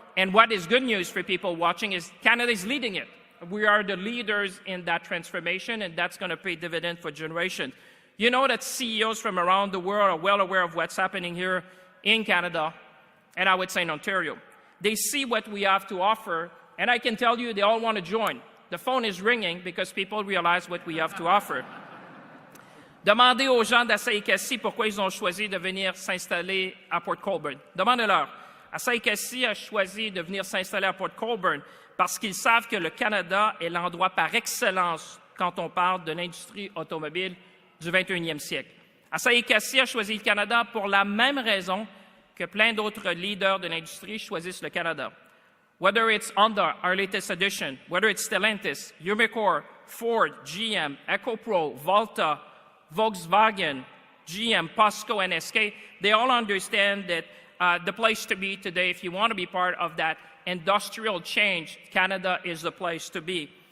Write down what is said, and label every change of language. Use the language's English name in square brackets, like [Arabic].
[English] And what is good news for people watching is Canada is leading it. We are the leaders in that transformation, and that's going to pay dividends for generations. You know that CEOs from around the world are well aware of what's happening here in Canada, and I would say in Ontario. They see what we have to offer, and I can tell you they all want to join. The phone is ringing because people realize what we have to offer. [French] Demandez aux gens d'Asai-Kasi pourquoi ils ont choisi de venir s'installer à Port Colborne. Demandez-leur. Asai-Kasi a choisi de venir s'installer à Port Colborne parce qu'ils savent que le Canada est l'endroit par excellence quand on parle de l'industrie automobile du 21e siècle. Asai-Kasi a choisi le Canada pour la même raison que plein d'autres leaders de l'industrie choisissent le Canada. [English] Whether it's Honda, our latest edition, whether it's Stellantis, Umicore, Ford, GM, EcoPro, Volta, Volkswagen, GM, POSCO, and SK, they all understand that the place to be today, if you want to be part of that industrial change, Canada is the place to be.